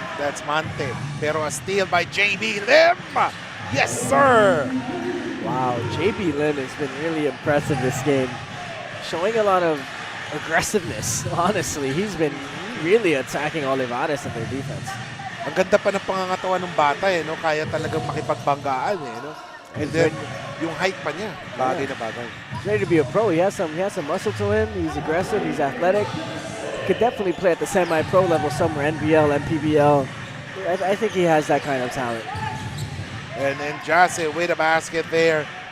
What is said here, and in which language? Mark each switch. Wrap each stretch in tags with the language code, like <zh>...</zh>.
<en>That's Mante. Pero a steal by JB Lim. Yes, sir. Wow, JB Lim has been really impressive this game. Showing a lot of aggressiveness, honestly. He's been really attacking Olivarez and their defense.</en> <tl>Ang ganda pa ng pangangatawan ng bata, no? Kaya talagang makipagbanggaan, no?</tl> <en>And then,</en> <tl>yung height pa niya, bagay na bagay.</tl> <en>He's ready to be a pro. He has some muscle to him. He's aggressive. He's athletic. could definitely play at the semi-pro level somewhere, NBL, MPBL. I think he has that kind of talent. And then Jase with a basket there.</en>